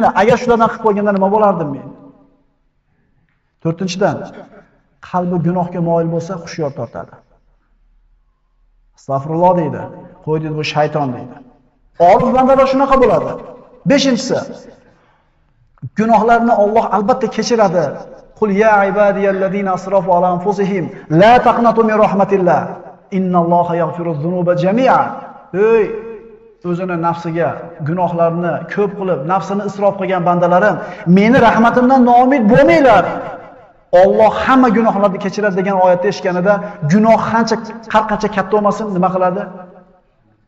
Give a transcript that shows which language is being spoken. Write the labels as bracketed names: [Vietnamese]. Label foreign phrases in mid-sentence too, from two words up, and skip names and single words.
[Uzbek] Agar shulardan qilib qo'yganda nima bo'lardim men? To'rtinchidan, qalbi gunohga moyil bo'lsa, hushyor tortadi. Astagfirulloh deydi. Qo'y deydi, bu shayton deydi. Orif bandalar shunaqa bo'ladi. Beshinchisi, gunohlarni Alloh albatta kechiradi. [Arabic] قل يا عبادي الذين أسرفوا على أنفسهم لا تقنطوا من رحمة الله. إن الله يغفر الذنوب جميعا. [Uzbek] Ey o'zini nafsiga gunohlarni ko'p qilib, nafsini isrof qilgan bandalarim, meni rahmatimdan noumid bo'lmanglar. Alloh hamma gunohlarni kechiradi degan oyatni eshitganida, gunoh har qancha katta bo'lmasin, nima qiladi?